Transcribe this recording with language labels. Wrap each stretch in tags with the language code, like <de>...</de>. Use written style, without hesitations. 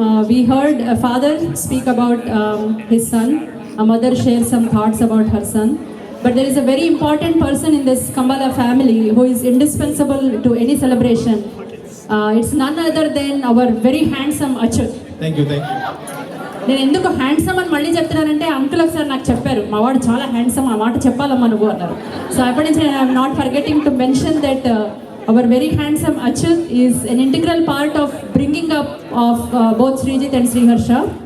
<en>We heard father speak about his son, a mother shares some thoughts about her son, but there is a very important person in this Kambala family who is indispensable to any celebration. It's none other than our very handsome Achyut. Thank you.</en> <te>నేను ఎందుకు handsome అని మళ్ళీ చెప్తున్నానంటే uncle ఒకసారి నాకు చెప్పారు, మా వాడు చాలా హ్యాండ్సమ్, ఆ మాట చెప్పాలమ్మా నువ్వు అన్నారు.</te> <en>So అప్పటి నుంచి I'm not forgetting to mention that our very handsome Achyut is an integral part of bringing up of both Srijith and Sriharsha.</en>